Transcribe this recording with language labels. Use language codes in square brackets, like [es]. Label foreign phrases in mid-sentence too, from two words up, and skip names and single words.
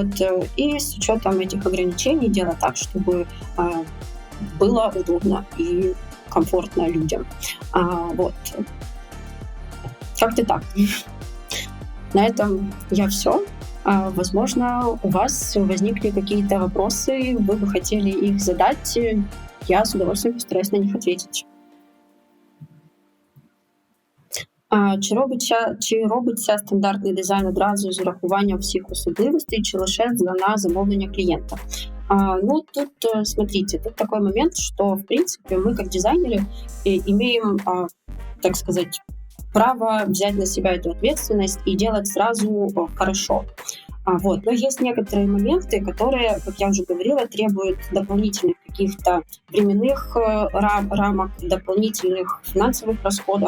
[ru] И с учетом этих ограничений делать так, чтобы было удобно и комфортно людям. Вот. Как-то так. На этом я все. Возможно, у вас возникли какие-то вопросы, вы бы хотели их задать. Я з удовольствием постараюсь на них ответить. [uk] Чи робиться стандартний дизайн одразу з урахуванням всіх особливостей, чи лише на замовлення клиента? [ru] Ну, тут, смотрите, тут такой момент, что, в принципе, мы как дизайнеры имеем, так сказать, право взять на себя эту ответственность и делать сразу хорошо. Вот. Но есть некоторые моменты, которые, как я уже говорила, требуют дополнительных каких-то временных рамок, дополнительных финансовых расходов.